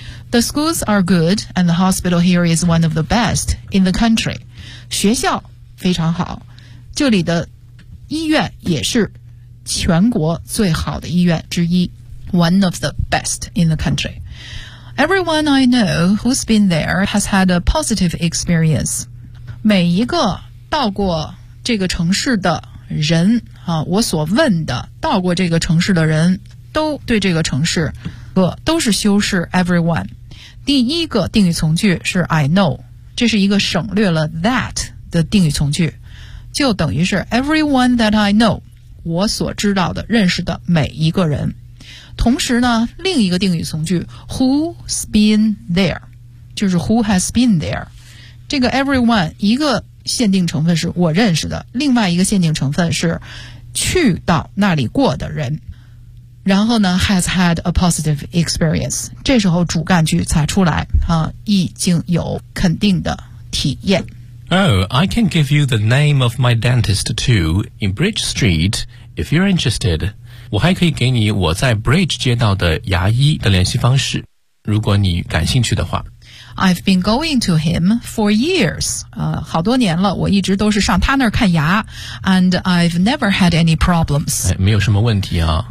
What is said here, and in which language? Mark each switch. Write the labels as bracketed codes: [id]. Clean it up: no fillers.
[en] The schools are good and the hospital here is one of the best in the country. [zh] 学校非常好，这里的医院也是全国最好的医院之一， [en] one of the best in the country. Everyone I know who's been there has had a positive experience. [zh] 每一个到过这个城市的人啊，我所问的到过这个城市的人都对这个城市都是修饰 everyone。第一个定语从句是 [en] I know, [zh] 这是一个省略了 that 的定语从句，就等于是 [en] everyone that I know, [zh] 我所知道的认识的每一个人。同时呢，另一个定语从句 [en] who's been there, [zh] 就是 [en] who has been there, [zh] 这个 everyone 一个限定成分是我认识的，另外一个限定成分是去到那里过的人。然后呢 [en] has had a positive experience, [zh] 这时候主干句才出来啊，已经有肯定的体验。 [en] Oh, I can give you the name of my dentist too in Bridge Street if you're interested. [zh] 我还可以给你我在 Bridge 街道的牙医的联系方式，如果你感兴趣的话。 [en] I've been going to him for years. [zh] 好多年了，我一直都是上他那儿看牙。 [en] And I've never had any problems. [zh] 没有什么问题啊。